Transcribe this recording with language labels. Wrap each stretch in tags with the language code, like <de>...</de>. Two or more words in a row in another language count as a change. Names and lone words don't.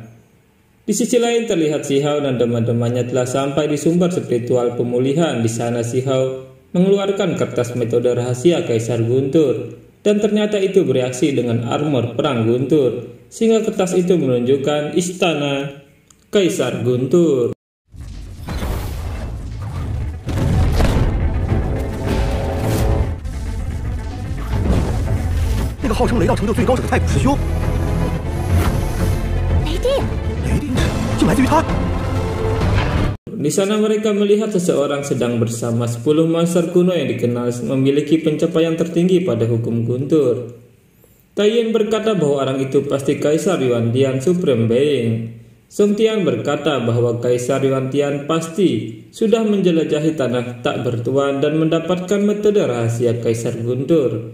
<id>Di sisi lain terlihat Si Hao dan teman-temannya telah sampai di sumber spiritual pemulihan. Di sana Si Hao mengeluarkan kertas metode rahasia Kaisar Guntur, dan ternyata itu bereaksi dengan armor perang Guntur, sehingga kertas itu menunjukkan istana Kaisar Guntur.</id> <zh>那个号称雷道成就最高者的太古师兄，雷电就来自于他。</zh> <id>Di sana mereka melihat seseorang sedang bersama 10 monster kuno yang dikenal memiliki pencapaian tertinggi pada hukum Guntur. Taiyin berkata bahwa orang itu pasti Kaisar Yuan Tian</id> <en>Supreme Being.</en> <id>Song Tian berkata bahwa Kaisar Yuan Tian pasti sudah menjelajahi tanah tak bertuan dan mendapatkan metode rahasia Kaisar Guntur.</id>